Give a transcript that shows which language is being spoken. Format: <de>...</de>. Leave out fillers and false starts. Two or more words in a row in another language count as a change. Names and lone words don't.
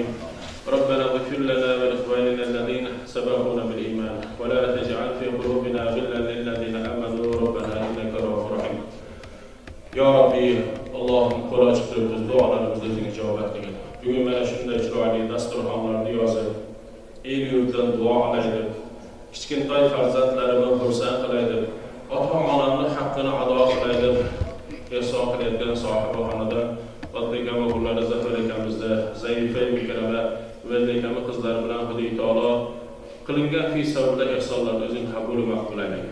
<ar>ربنا اغفر لنا ولإخواننا الذين سبقونا بالإيمان ولا تجعل في قلوبنا غلا للذين آمنوا ربنا إنك رؤوف رحيم.</ar> <uz>Ya Rabbi, Allohim qo'l ochib turib biz duolarimizni o'zingga javob qilgin. Bugun mana shunday chiroyli dasturxonlarni yozib, el yurtdan duo qilaylik. Kichkintoy farzandlarimni xursand qilaylik. Ota-onamning haqqini ado qilaylik. Ehson qilayotgan sohibaxonadan Fatbekam o'g'illari Zafar akamizda, Zaifa Mukarrama va Lekami qizlari bilan Xudoy taolo qilingan</uz> <ar>في سبيل الله</ar> <uz>ehsonlarni o'zing qabul va maqbul aylagin.</uz>